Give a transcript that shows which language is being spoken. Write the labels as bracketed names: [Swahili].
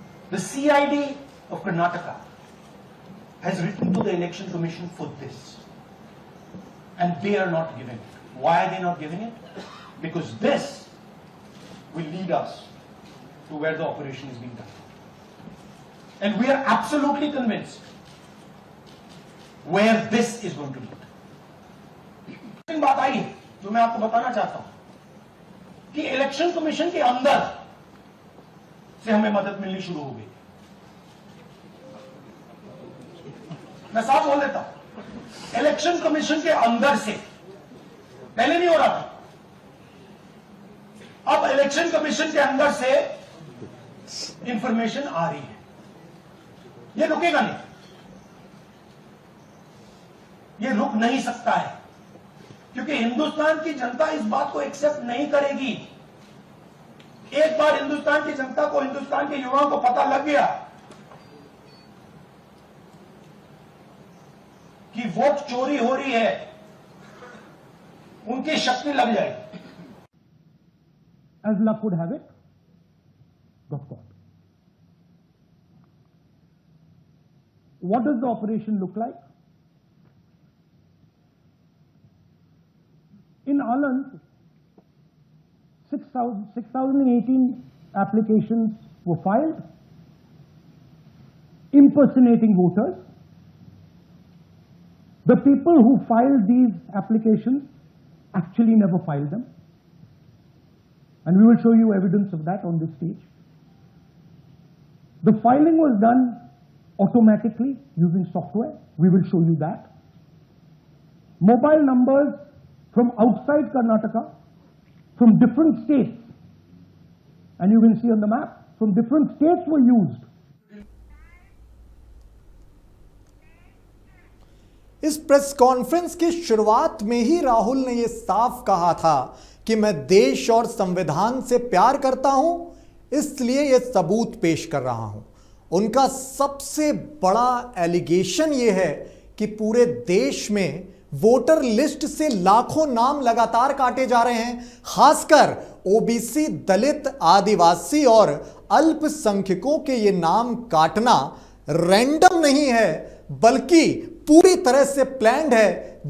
[English] The CID of Karnataka has written to the Election Commission for this, and they are not giving it. Why are they not giving it? Because this will lead us to where the operation is being done. And we are absolutely convinced where this is going to lead. [Hindi] बात आई है जो मैं आपको बताना चाहता हूं कि election commission के अंदर से हमें मदद मिलनी शुरू हो गई। मैं साफ बोल देता हूं, इलेक्शन कमीशन के अंदर से पहले नहीं हो रहा था, अब इलेक्शन कमीशन के अंदर से इंफॉर्मेशन आ रही है। ये रुकेगा नहीं, ये रुक नहीं सकता है, क्योंकि हिंदुस्तान की जनता इस बात को एक्सेप्ट नहीं करेगी। एक बार हिंदुस्तान की जनता को, हिंदुस्तान के युवाओं को पता लग गया कि वोट चोरी हो रही है, उनकी शक्ति लग जाएगी। [English] As luck would have it, got caught. What does the operation look like? In Anand, 6,018 applications were filed, impersonating voters. The people who filed these applications actually never filed them. And we will show you evidence of that on this stage. The filing was done automatically using software. We will show you that. Mobile numbers from outside Karnataka, from different states, and you can see on the map, from different states were used. [Hindi] इस press conference की शुरुआत में ही राहुल ने यह साफ कहा था कि मैं देश और संविधान से प्यार करता हूं, इसलिए यह सबूत पेश कर रहा हूं। उनका सबसे बड़ा एलिगेशन यह है कि पूरे देश में वोटर लिस्ट से लाखों नाम लगातार काटे जा रहे हैं, खासकर ओबीसी, दलित, आदिवासी और अल्पसंख्यकों के ये नाम काटना रैंडम नहीं है, बल्कि पूरी तरह से प्लान्ड है।